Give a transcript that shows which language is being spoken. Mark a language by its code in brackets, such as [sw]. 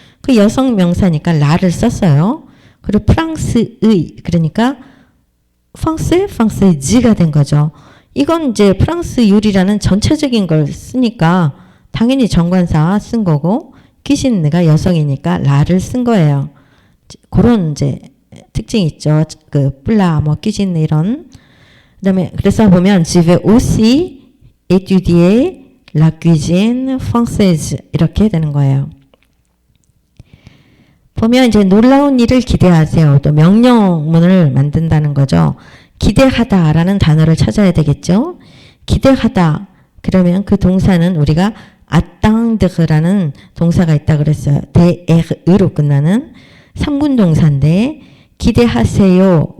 [ko] 그 여성 명사니까 라를 썼어요. 그리고 프랑스의 그러니까 프랑스지가 된 거죠. 이건 이제 프랑스 요리라는 전체적인 걸 쓰니까 당연히 정관사 쓴 거고 퀴지느가 여성이니까 라를 쓴 거예요. 그런 이제 특징이 있죠. 그 플라, 뭐 퀴지느 이런. 그다음에 그래서 보면 [fr] Je vais aussi étudier la cuisine française [ko] 이렇게 되는 거예요. 보면 이제 놀라운 일을 기대하세요. 또 명령문을 만든다는 거죠. 기대하다라는 단어를 찾아야 되겠죠. 기대하다. 그러면 그 동사는 우리가 attendre라는 동사가 있다 그랬어요. der로 끝나는 3군 동사인데 기대하세요.